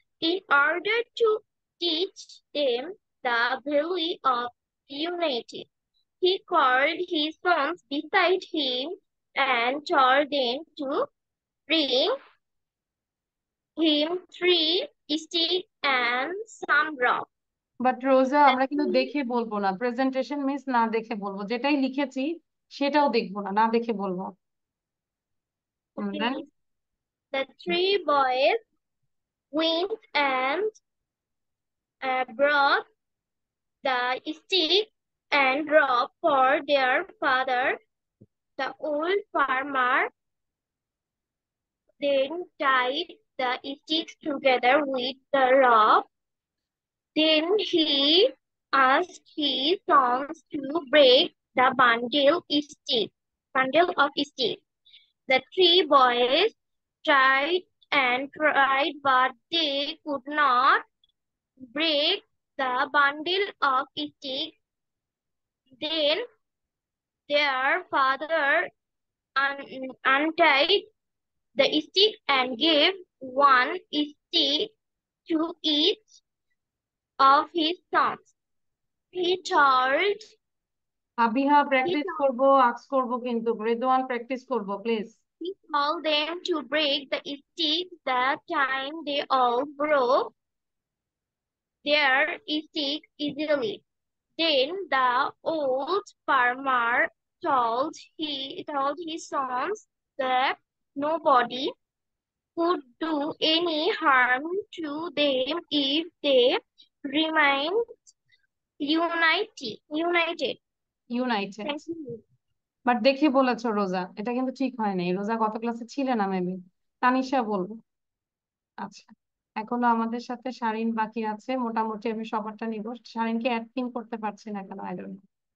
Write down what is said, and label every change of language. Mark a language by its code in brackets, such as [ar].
[en] In order to teach them the value of unity, he called his sons beside him and told them to bring him 3 sticks and some rock. [bn] But রোজা আমরা কিন্তু দেখে বলবো না, presentation miss না দেখে বলবো, যেটাই লিখেছি সেটাও দেখবো না, না দেখে বলবো। [en] Then The 3 boys went and brought the stick and rope for their father. The old farmer then tied the sticks together with the rope. Then he asked his sons to break the bundle of sticks. The 3 boys tried and tried, but they could not break the bundle of sticks. Then their father untied the stick and gave 1 stick to each of his sons. He told [bn] Abiha practice করবো, আক্স করবো, কিন্তু Redwan practice করবো please. [en] them to break the sticks. The time they all broke their sticks easily. Then the old farmer told his sons that nobody could do any harm to them if they remained united. United. Thank you. [bn] But দেখে বলেছো রোজা, এটা কিন্তু ঠিক হয় নাই। রোজা গত ক্লাসে ছিলে না মেবি, তানিশা বলবো। আচ্ছা, এখনো আমাদের সাথে শারিন বাকি আছে, মোটামুটি আমি সবারটা নিব। শারিনকে অ্যাড পিন করতে পারছি না কেন, [en] I don't know.